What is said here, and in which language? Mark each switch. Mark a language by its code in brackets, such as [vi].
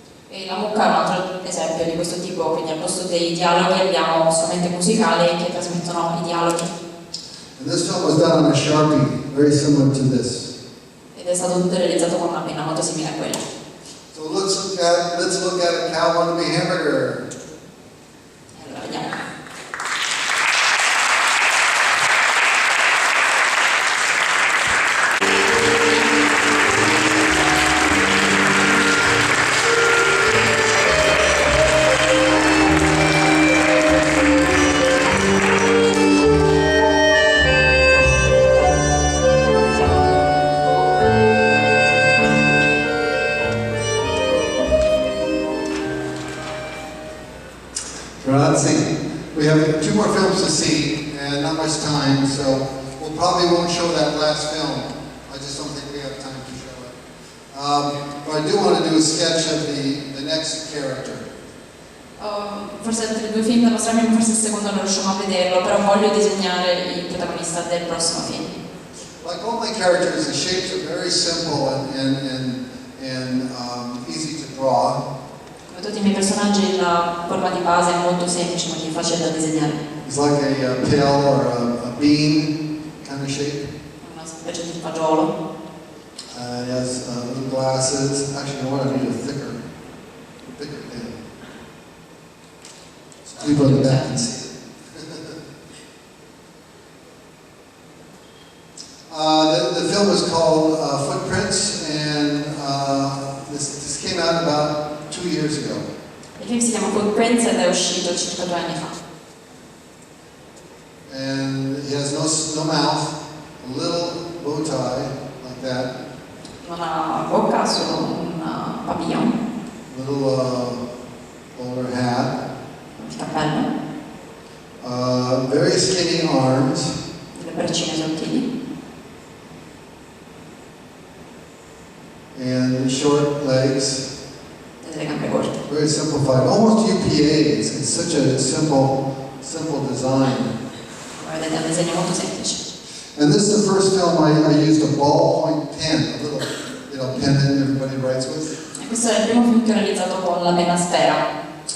[it] E la mucca è un altro esempio di questo tipo, quindi al posto dei dialoghi abbiamo strumenti musicali che trasmettono i dialoghi. [en] And this film was done on a Sharpie, very similar to this. [it] Ed è stato tutto realizzato con una penna molto simile a quella. [en] So let's look at a cow wanting to be hamburger. [it] E allora vediamo. Grazie. [en] We have 2 more films to see and not much time, so we'll probably won't show that last film. I just don't think we have time to show it. But I do want to do a sketch of the next character. [it] Forse altri 2 film da mostrarvi, ma forse il secondo non riusciamo a vederlo, però voglio disegnare il protagonista del prossimo film. [en] Like all my characters, the shapes are very simple and easy to draw. [it] Come tutti i miei personaggi, la forma di base è molto semplice, quindi facile da disegnare. [en] It's like a pill or a bean kind of shape. [it] Una specie di fagiolo. [en] He has little glasses. Actually, you know what? I need a thicker pen. So people in the back can see it. The film was called Footprints, and this came out about 2 years ago. [it] Il film si chiama Footprints ed è uscito circa 2 anni fa. [en] And he has no mouth, a little bow tie like that. [it] Non ha bocca, ha solo un papillon, [en] Little bowler hat. [it] il cappello, [en] Very skinny arms. [it] le braccine sottili [en] and short legs. [it] e delle gambe corte. [en] Very simplified, almost UPA. It's such a simple design. [it] Come vedete è un disegno molto semplice. [en] And this is the first film I used a ballpoint pen, a little pen that everybody writes with. [it] E questo è il primo film che ho realizzato con la penna sfera.